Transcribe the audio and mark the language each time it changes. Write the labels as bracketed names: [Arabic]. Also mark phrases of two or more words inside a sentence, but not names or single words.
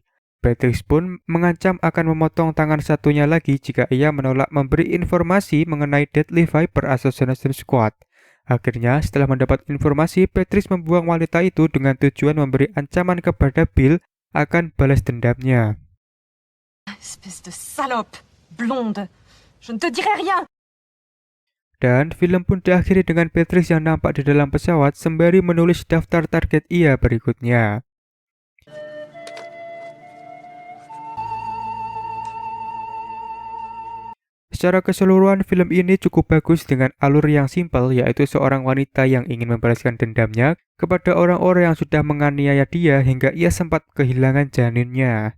[Indonesian] Patrick pun mengancam akan memotong tangan satunya lagi jika ia menolak memberi informasi mengenai Deadly Viper Assassination Squad. Akhirnya, setelah mendapat informasi, Patrick membuang wanita itu dengan tujuan memberi ancaman kepada Bill akan balas dendamnya. [French] Espèce de salope, blonde. Je ne te dirai rien. [Indonesian] Dan film pun diakhiri dengan Patrick yang nampak di dalam pesawat sembari menulis daftar target ia berikutnya. Secara keseluruhan film ini cukup bagus dengan alur yang simpel, yaitu seorang wanita yang ingin membalaskan dendamnya kepada orang-orang yang sudah menganiaya dia hingga ia sempat kehilangan janinnya.